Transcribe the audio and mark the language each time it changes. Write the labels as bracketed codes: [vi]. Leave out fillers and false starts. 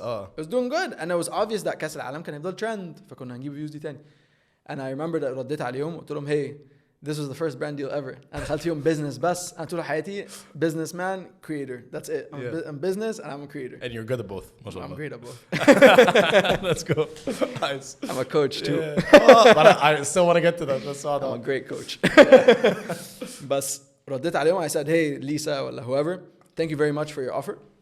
[en] It was doing good and it was obvious that [ar] كاس العالم كان هيفضل ترند فكنا هنجيب فيوز دي تاني. [en] And I remember that [ar] رديت عليهم قلت لهم [en] hey this was the first brand deal ever. [ar] انا دخلت فيهم business بس انا طول حياتي businessman creator [en] that's it. I'm business and I'm a creator. And you're good at both. ما شاء الله. I'm great at both. Let's go. Nice. I'm a coach too. But I still want to get to that. That's all. I'm a great coach. [ar] بس رديت عليهم [en] I said hey Lisa [ar] ولا [en] whoever thank you very much for your offer.